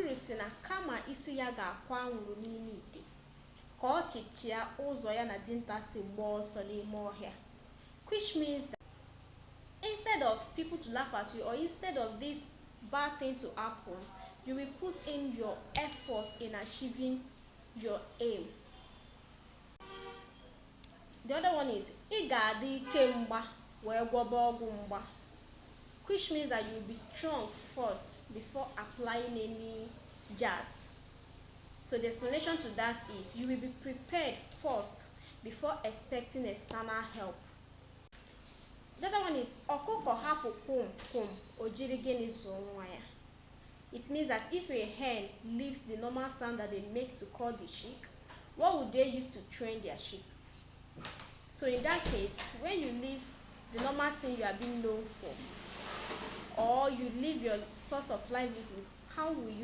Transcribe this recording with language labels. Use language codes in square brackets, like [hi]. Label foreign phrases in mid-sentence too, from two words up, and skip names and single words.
[ig] si na kama isi ya ga-akwa anwụrụ n'ime ite ka ọ chịchịa ụzọ ya na dinta si gbaa ọsọ n'ime ọhịa, [en] which means that instead of people to laugh at you or instead of this bad thing to happen, you will put in your effort in achieving your aim. The other one is [ig] ị ga-adị ike mgba wee gwọba ọgwụ mgba, [en] which means that you will be strong first before applying any jazz. So the explanation to that is you will be prepared first before expecting external help. The other one is [ig] ọkụkọ hapụ kwom kwom o jiri gịnị zụọ nwa ya. [en] It means that if a hen leaves the normal sound that they make to call the chick, what would they use to train their chick? So in that case, when you leave the normal thing you are being known for, or you leave your source of livelihood, how will you